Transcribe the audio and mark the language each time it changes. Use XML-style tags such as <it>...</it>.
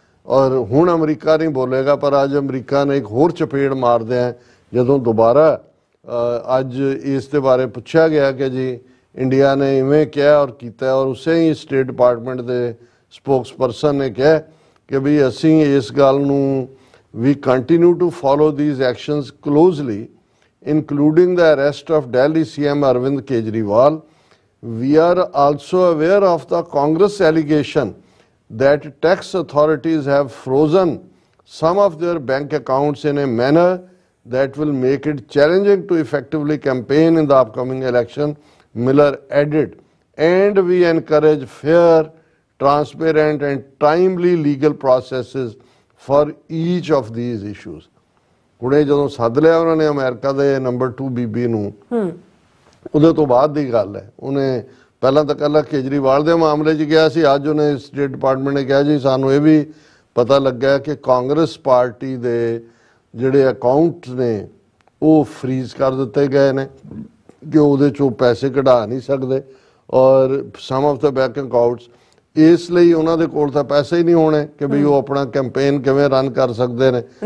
<pa>ਔਰ ਹੁਣ ਅਮਰੀਕਾ ਨਹੀਂ ਬੋਲੇਗਾ, ਪਰ ਅੱਜ ਅਮਰੀਕਾ ਨੇ ਇੱਕ ਹੋਰ ਚਪੇੜ ਮਾਰਦਿਆਂ ਜਦੋਂ ਦੁਬਾਰਾ ਅੱਜ ਇਸ ਦੇ ਬਾਰੇ ਪੁੱਛਿਆ ਗਿਆ ਕਿ ਜੀ ਇੰਡੀਆ ਨੇ ਇਵੇਂ ਕਿਹਾ ਔਰ ਕੀਤਾ, ਔਰ ਉਸੇ ਹੀ ਸਟੇਟ ਡਿਪਾਰਟਮੈਂਟ ਦੇ ਸਪੋਕਸਪਰਸਨ ਨੇ ਕਿਹਾ ਕਿ ਵੀ ਅਸੀਂ ਇਸ ਗੱਲ ਨੂੰ</pa> <en>we continue to follow these actions closely, including the arrest of Delhi CM Arvind Kejriwal. We are also aware of the Congress allegation that tax authorities have frozen some of their bank accounts in a manner that will make it challenging to effectively campaign in the upcoming election, Miller added. And we encourage fair, transparent and timely legal processes for each of these issues.</en> <pa>ਹੁਣੇ ਜਦੋਂ ਸੱਦ ਲਿਆ ਉਹਨਾਂ ਨੇ America ਦੇ number 2 ਬੀਬੀ ਨੂੰ, ਉਹਦੇ ਤੋਂ ਬਾਅਦ ਦੀ ਗੱਲ ਹੈ। ਉਹਨੇ ਪਹਿਲਾਂ ਤਾਂ ਕੱਲਾ ਕੇਜਰੀਵਾਲ ਦੇ ਮਾਮਲੇ 'ਚ ਗਿਆ ਸੀ, ਅੱਜ ਉਹਨੇ ਸਟੇਟ ਡਿਪਾਰਟਮੈਂਟ ਨੇ ਕਿਹਾ ਜੀ ਸਾਨੂੰ ਇਹ ਵੀ ਪਤਾ ਲੱਗਾ ਕਿ ਕਾਂਗਰਸ ਪਾਰਟੀ ਦੇ ਜਿਹੜੇ ਅਕਾਊਂਟ ਨੇ ਉਹ ਫਰੀਜ਼ ਕਰ ਦਿੱਤੇ ਗਏ ਨੇ ਕਿ ਉਹਦੇ 'ਚੋਂ ਪੈਸੇ ਕਢਾ ਨਹੀਂ ਸਕਦੇ, ਔਰ some of ਦਾ bank accounts ਇਸ ਲਈ ਉਹਨਾਂ ਦੇ ਕੋਲ ਤਾਂ ਪੈਸੇ ਹੀ ਨਹੀਂ ਹੋਣੇ ਕਿ ਵੀ ਉਹ ਆਪਣਾ ਕੈਂਪੇਨ ਕਿਵੇਂ ਰਨ ਕਰ ਸਕਦੇ ਨੇ।</pa>